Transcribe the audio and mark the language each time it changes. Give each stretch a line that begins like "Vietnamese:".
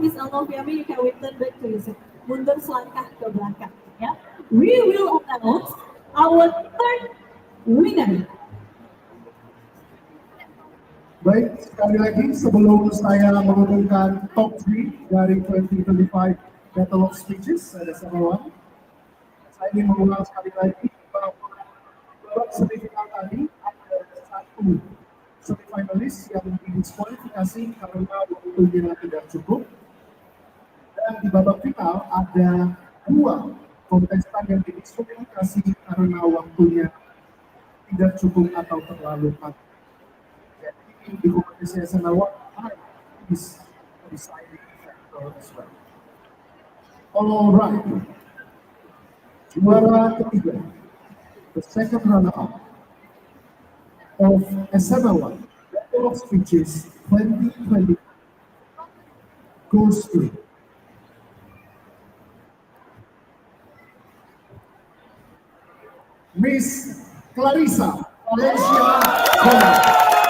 English: Miss Alnoviami, you can return back to your seat.
Indonesian: Mundur selangkah ke belakang. Ya.
English: We will announce our third winner.
Indonesian: Baik, sekali lagi sebelum saya mengumumkan top 3 dari 2025 Battle of Speeches, ada Samawan. Saya ingin mengulang sekali lagi bahwa babak semifinal tadi ada satu semifinalis yang didiskualifikasi karena waktunya tidak cukup. Dan di babak final ada 2 kontestan yang didiskualifikasi karena waktunya tidak cukup atau terlalu panjang. Jadi di kompetisi
English: SMA is deciding factor as well. Alright,
Indonesian: juara ketiga,
English: the second runner-up of SMA1 Battle of Speeches 2020 goes to Miss Clarissa Valencia Gomez.